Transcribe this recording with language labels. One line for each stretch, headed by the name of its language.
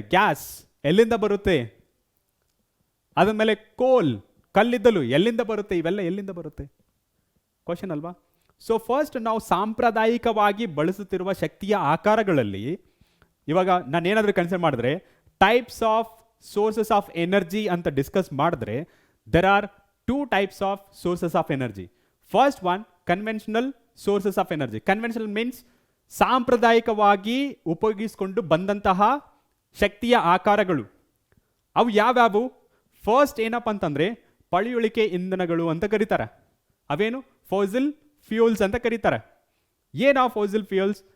Kannada: Gas ಎಲ್ಲಿಂದ ಬರುತ್ತೆ? ಅದಾದ್ಮೇಲೆ ಕೋಲ್, ಕಲ್ಲಿದ್ದಲು ಎಲ್ಲಿಂದ ಬರುತ್ತೆ? ಇವೆಲ್ಲ ಎಲ್ಲಿಂದ ಬರುತ್ತೆ? ಕ್ವಶನ್ ಅಲ್ವಾ? ಸೊ ಫಸ್ಟ್ ನಾವು ಸಾಂಪ್ರದಾಯಿಕವಾಗಿ ಬಳಸುತ್ತಿರುವ ಶಕ್ತಿಯ ಆಕಾರಗಳಲ್ಲಿ ಇವಾಗ ನಾನು ಏನಾದರೂ ಕನ್ಸಿಡರ್ ಮಾಡಿದ್ರೆ, types of sources of energy ಅಂತ ಡಿಸ್ಕಸ್ ಮಾಡಿದ್ರೆ,
English: there are 2 types of sources of energy. First one, conventional sources of energy. Conventional means
Kannada: ಸಾಂಪ್ರದಾಯಿಕವಾಗಿ ಉಪಯೋಗಿಸಿಕೊಂಡು ಬಂದಂತಹ ಶಕ್ತಿಯ ಆಕಾರಗಳು. ಅವು ಯಾವ್ಯಾವು? ಫಸ್ಟ್ ಏನಪ್ಪ ಅಂತಂದರೆ ಪಳೆಯುಳಿಕೆ ಇಂಧನಗಳು ಅಂತ ಕರೀತಾರೆ. ಅವೇನು? ಫಾಸಿಲ್ ಫ್ಯೂಲ್ಸ್ ಅಂತ ಕರೀತಾರೆ. ಏನು ಫಾಸಿಲ್ ಫ್ಯೂಲ್ಸ್?